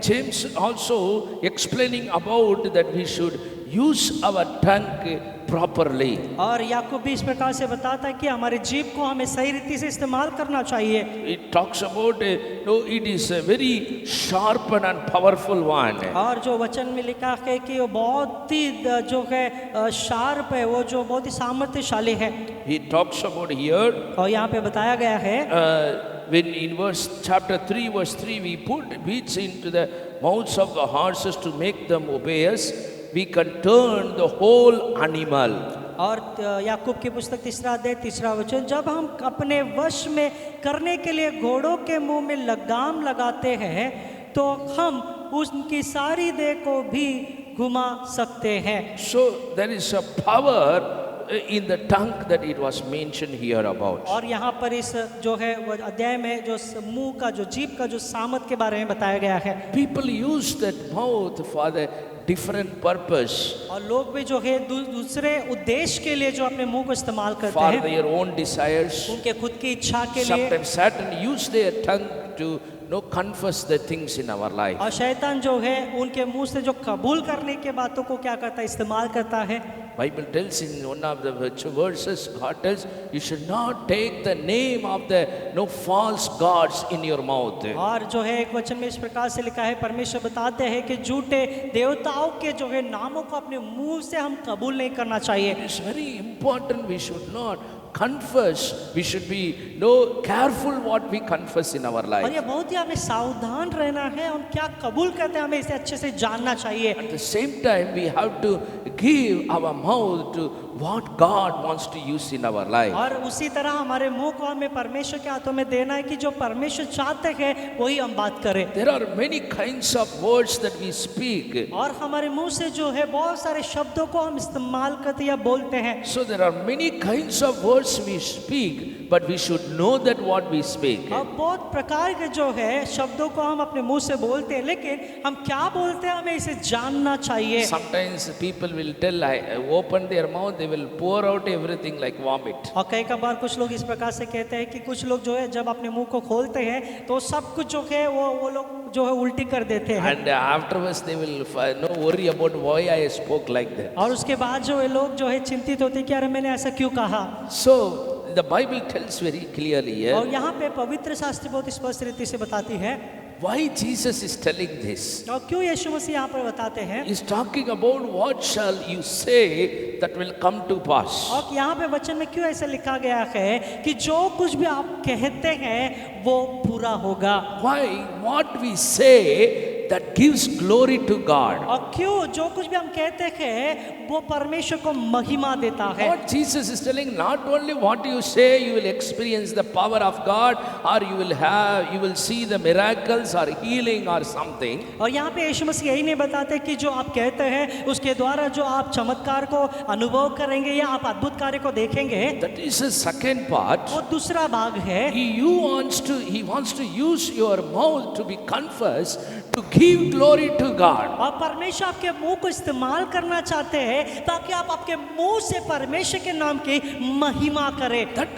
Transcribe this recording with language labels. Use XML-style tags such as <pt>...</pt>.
<en>James also explaining about that we should use our tongue properly.</en> <hi>और याकूब भी इस प्रकार से बताता है कि हमारे जीभ को हमें सही रीति से इस्तेमाल करना चाहिए।</hi> <en>It talks about it is a very sharp and powerful one.</en> <hi>और जो वचन में लिखा है कि वो बहुत ही जो है शार्प है, वो जो बहुत ही सामर्थ्यशाली है।</hi> <en>He talks about here.</en> <hi>और यहाँ पे बताया गया है</hi> <en>When in chapter 3 verse 3 we put bits into the mouths of the horses to make them obey us, we can turn the whole animal.</en> <hi>और याकूब की पुस्तक 3 अध्याय 3 वचन, जब हम अपने वश में करने के लिए घोड़ों के मुंह में लगाम लगाते हैं तो हम उनकी सारी देह को भी घुमा सकते हैं।</hi> <en>So there is a power in the tongue that it was mentioned here about.</en> <hi>और यहाँ पर इस जो है वो अध्याय में जो मुंह का जो जीभ का जो सामर्थ के बारे में बताया गया है।</hi> <en>People use that mouth for the different purpose.</en> <hi>और लोग भी जो है दूसरे उद्देश्य के लिए जो अपने मुंह को इस्तेमाल करते</hi> <en>For</en> <hi>हैं,</hi> <en>their own desires.</en> <hi>उनके खुद की इच्छा के लिए।</hi> <en>Sometimes Satan use their tongue to confess the things in our life.</en> <hi>और शैतान जो है उनके मुंह से जो कबूल करने के बातों को क्या करता है, इस्तेमाल करता है।</hi> <en>Bible tells in one of the verses, God tells, you should not take the name of the no false gods in your mouth.</en> <hi>और जो है एक वचन में इस प्रकार से लिखा है, परमेश्वर बताते हैं कि झूठे देवताओं के जो है नामों को अपने मुंह से हम कबूल नहीं करना चाहिए।</hi> <en>It is very important. We should not confess. We should be careful what we confess in our</en> <hi>और</hi> <en>life.</en> <hi>ये बहुत ही हमें सावधान रहना है, हम क्या कबूल करते हैं हमें इसे अच्छे से जानना चाहिए।</hi> <en>At the same time, we have to give our mouth to what God wants to use in our life.</en> <hi>और उसी तरह हमारे मुंह को हमें परमेश्वर के हाथों में देना है कि जो परमेश्वर चाहते हैं वही हम बात करें।</hi> <en>There are many kinds of words that we speak.</en> <hi>और हमारे मुंह से जो है बहुत सारे शब्दों को हम इस्तेमाल करते या बोलते हैं।</hi> <en>So there are many kinds of words we speak, but we should know that what we speak.</en> <hi>अब बहुत प्रकार के जो है शब्दों को हम अपने मुंह से बोलते हैं, लेकिन हम क्या बोलते हैं हमें इसे जानना चाहिए।</hi> <en>Sometimes people will tell, I open their mouth, they will pour out everything like vomit.</en> <hi>और कई बार कुछ लोग इस प्रकार से कहते हैं कि कुछ लोग जो है जब अपने मुंह को खोलते हैं तो सब कुछ जो है वो लोग जो है उल्टी कर देते हैं।</hi> <en>And afterwards they will worry about why I spoke like that.</en> <hi>और उसके बाद जो है लोग जो है चिंतित होते हैं कि अरे मैंने ऐसा क्यों कहा।</hi> <en>So the Bible tells very clearly here</en> <hi>और यहाँ पे पवित्र शास्त्र बहुत स्पष्ट रीति से बताती है</hi> <en>why Jesus is telling this.</en> <hi>और क्यों यीशु मसीह यहाँ पर बताते हैं।</hi> <en>He's talking about what shall you say that will come to pass.</en> <hi>और यहाँ पे वचन में क्यों ऐसा लिखा गया है कि जो कुछ भी आप कहते हैं वो पूरा होगा।</hi> <en>Why? What we say that gives glory to God.</en> <hi>और क्यों जो कुछ भी हम कहते हैं वो परमेश्वर को महिमा देता है।</hi> <en>What Jesus is telling, not only what you say you will experience the power of God, or you will see the miracles or healing or something.</en> <hi>और यहाँ पे यीशु मसीह यही नहीं बताते कि जो आप कहते हैं उसके द्वारा जो आप चमत्कार को अनुभव करेंगे या आप अद्भुत कार्य को देखेंगे।</hi> <en>That is the second part.</en> <hi>वो दूसरा भाग है।</hi> <en>He wants to use your mouth to be confessed, to give glory to God.</en> <hi>और परमेश्वर आपके मुंह को इस्तेमाल करना चाहते हैं ताकि आप आपके मुंह से परमेश्वर के नाम की महिमा करें।</hi>